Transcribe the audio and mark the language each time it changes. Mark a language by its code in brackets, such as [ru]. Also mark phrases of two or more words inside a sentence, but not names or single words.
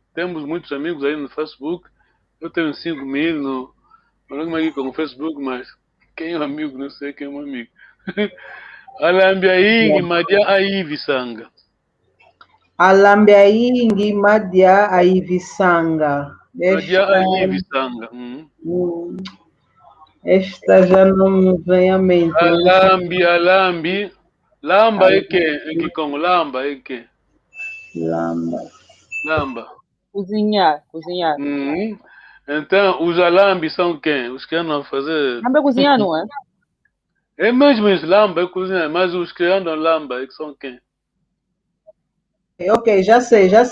[pt] Temos muitos amigos aí no Facebook. Eu tenho 5.000 no aqui com o Facebook, mas quem é um amigo, não sei quem é um amigo. [ln] Alambiaingi Madia Aivisanga. Alambiaingi Madia Aivisanga. [pt] Esta já não me vem à mente. Alambi. Lamba é que Congo? Lamba é que? Lamba. Cozinhar. Então, os alambis são quem? Os que andam a fazer. Lamba é cozinhar, não é? É mesmo isso, lamba é cozinhar, mas os que andam lamba é que são quem? Ok, já sei.